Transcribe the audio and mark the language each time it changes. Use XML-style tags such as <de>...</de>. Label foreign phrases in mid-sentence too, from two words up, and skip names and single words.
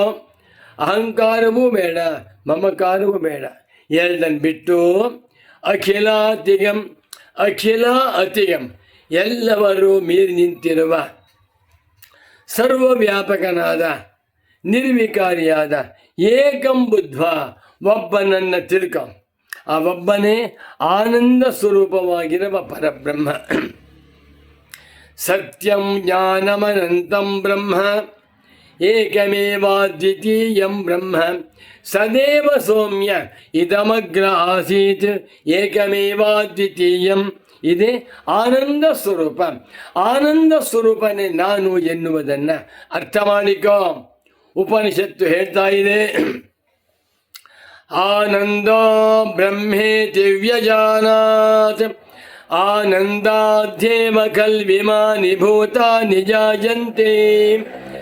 <kn>ಅಹಂಕಾರವೂ ಬೇಡ, ಮಮಕಾರವೂ ಬೇಡ, ಎರಡನ್ನು ಬಿಟ್ಟು ಅಖಿಲಾತಿಗಂ, ಅಖಿಲ ಅತಿಗಂ, ಎಲ್ಲರೂ ಮೀರಿ ನಿಂತಿರುವ ಸರ್ವವ್ಯಾಪಕನಾದ ನಿರ್ವಿಕಾರಿಯಾದ ಏಕಂ ಬುದ್ಧ, ಒಬ್ಬನನ್ನು ತಿಳ್ಕೊ. ಆ ಒಬ್ಬನೇ ಆನಂದ ಸ್ವರೂಪವಾಗಿರುವ ಪರಬ್ರಹ್ಮ.</kn> <sa>ಸತ್ಯಂ ಜ್ಞಾನಮನಂತಂ ಬ್ರಹ್ಮ ಏಕಮೇವಾದ್ವಿತೀಯಂ ಬ್ರಹ್ಮ ಸದೇವ ಸೌಮ್ಯ ಇದಮಗ್ರ ಆಸೀತ್ ಏಕಮೇವಾದ್ವಿತೀಯಂ.</sa> <kn>ಇದೇ ಆನಂದ ಸ್ವರೂಪ. ಆನಂದ ಸ್ವರೂಪನೇ ನಾನು ಎನ್ನುವುದನ್ನು ಅರ್ಥ ಮಾಡಿಕೋ. ಉಪನಿಷತ್ತು ಹೇಳ್ತಾ ಇದೆ,</kn> <sa>ಆನಂದೋ ಬ್ರಹ್ಮೇತಿ ವ್ಯಜಾನಾತ್ ಆನಂದಾಧ್ಯೇವ ಕಲ್ವಿಮಾನಿ ಭೂತಾನಿ ಜಾಯಂತೆ</sa>